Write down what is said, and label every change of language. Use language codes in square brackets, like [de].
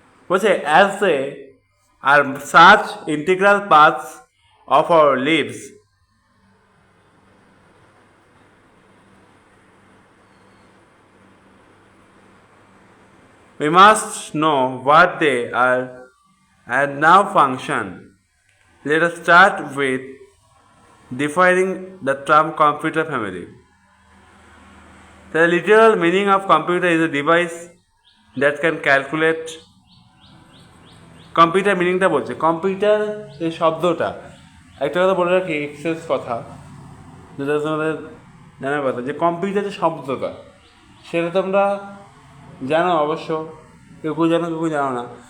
[bn] বলছে [en] As they are such integral parts of our lives, we must know what they are and now function. Let us start with defining the term computer family. The literal meaning of computer is a device that can calculate. [bn] Computer মিনিংটা বলছে, computer এই শব্দটা একটা কথা বলে রাখি, access কথা, যেটা তোমাদের জানার কথা, যে কম্পিউটার যে শব্দটা সেটা তোমরা জানো অবশ্য, কেউ জানো কেউ জানো না।